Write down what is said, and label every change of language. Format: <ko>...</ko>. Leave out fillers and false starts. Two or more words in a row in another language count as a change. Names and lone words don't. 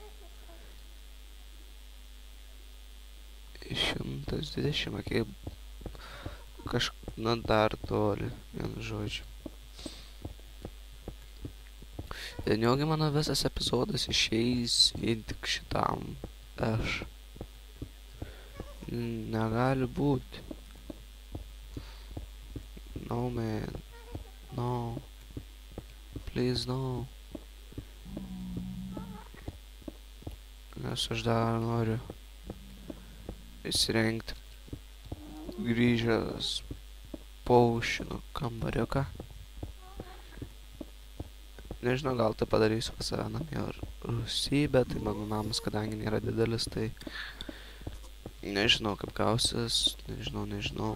<lt>120, kaip na dar toli, vienu žodžiu. Ir neugi mano visas epizodas išeis vien tik šitam aš. Negali būti.</lt> <en>No, man. No. Please, no.</en> <lt>Nes aš dar noriu įsirengti grįžęs paušinų kambariuką. Nežinau, gal tai padarysiu pas save namie Rusijai, bet tai mano namas, kadangi nėra didelis, tai nežinau kaip gausis, nežinau.</lt>